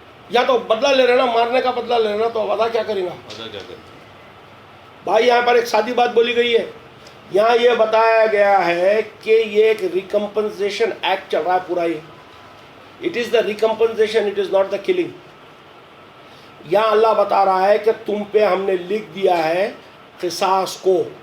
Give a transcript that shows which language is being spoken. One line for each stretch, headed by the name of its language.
Urdu: یا تو بدلہ لے لینا, مارنے کا بدلہ لے لینا, تو اب ادا کیا کرے گا؟ ادا کیا کرے بھائی یہاں پر ایک سادی بات بولی گئی ہے. یہاں یہ بتایا گیا ہے کہ یہ ایک ریکمپنسیشن ایکٹ چل رہا ہے پورا.
English: یہ it is the recompensation, it is not the killing.
Urdu: یہاں اللہ بتا رہا ہے کہ تم پہ ہم نے لکھ دیا ہے قصاص کو.